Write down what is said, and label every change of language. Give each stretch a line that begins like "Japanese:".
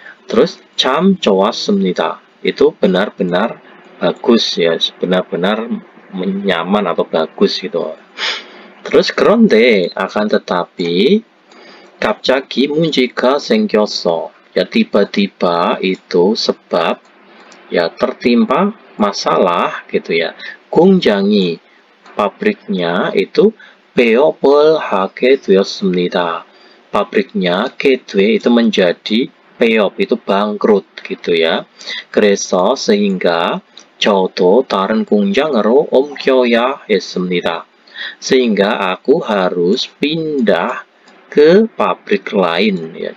Indonesian: Terus
Korean: 참 좋았습니다,
Indonesian: itu benar-benar bagus ya, benar-benar nyaman atau bagus gitu. Terus 그런데 akan tetapi
Korean: 갑자기 문제가 생겼어,
Indonesian: ya tiba-tiba itu sebab ya tertimpa masalah gitu ya.
Korean: 공장이,
Indonesian: pabriknya itu
Korean: 폐업을 하게 되었습니다.
Indonesian: pabriknya kedue itu menjadi 폐업, itu bangkrut gitu ya.
Korean: 그래서 sehingga 저도 다른 공장으로 옮겨야 했습니다.
Indonesian: sehingga aku harus pindah ke pabrik lain ya.